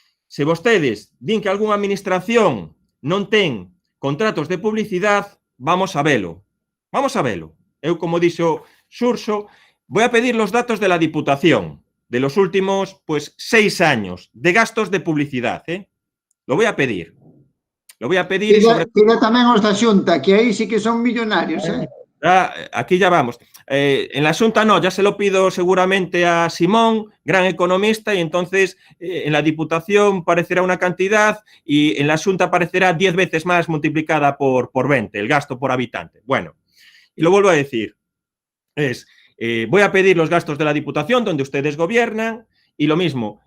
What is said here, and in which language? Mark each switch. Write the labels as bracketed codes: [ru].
[gl] Se vostedes din que algunha administración non ten contratos de publicidade, vamos a velo. Vamos a velo. Eu, como dixo Xurxo, [es] voy a pedir los datos de la Diputación de los últimos, 6 años de gastos de publicidad, Lo voy a pedir. Lo voy a pedir. [gl] Pide tamén os da Xunta, que aí sí que son millonarios, [es] Aquí ya vamos. En la Xunta no, ya se lo pido seguramente a Simón, gran economista, y entonces en la Diputación parecerá una cantidad y en la Xunta aparecerá 10 veces más multiplicada por 20, el gasto por habitante. Bueno, y lo vuelvo a decir, voy a pedir los gastos de la Diputación donde ustedes gobiernan y lo mismo.